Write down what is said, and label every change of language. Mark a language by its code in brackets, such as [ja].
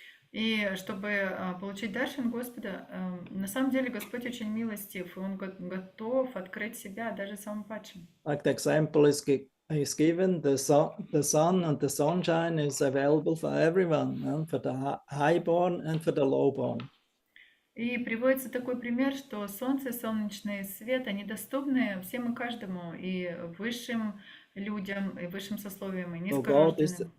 [ru] И чтобы получить даршан Господа, на самом деле Господь очень милостив, и Он готов открыть себя даже самым падшим. [en] Like the example is given, the sun and the sunshine is available for everyone, for the highborn and for the lowborn. [ru] И приводится такой пример, что солнце, солнечный свет, они доступны всем и каждому, и высшим людям, и высшим сословиям, и низкорожденным.